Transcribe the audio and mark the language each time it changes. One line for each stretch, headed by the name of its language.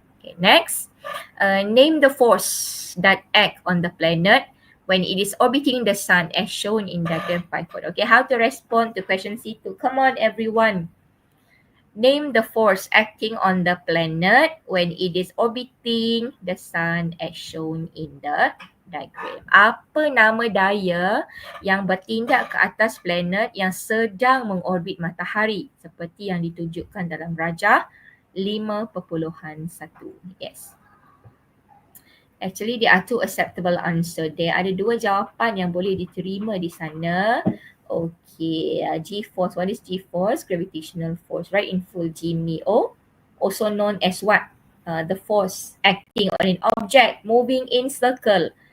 English: Okay, next, name the force that act on the planet when it is orbiting the sun as shown in diagram 5. Okay, how to respond to question C2? Come on, everyone. Name the force acting on the planet when it is orbiting the sun as shown in the diagram.
Malay: Apa nama daya yang bertindak ke atas planet yang sedang mengorbit matahari seperti yang ditunjukkan dalam rajah 5.1.
English: Yes. Actually, there are two acceptable answer.
Malay: There ada dua jawapan yang boleh diterima di sana.
English: Okay, G-force. What is G-force? Gravitational force. Right in full, Jimmy. Also known as what? The force acting on an object moving in circle.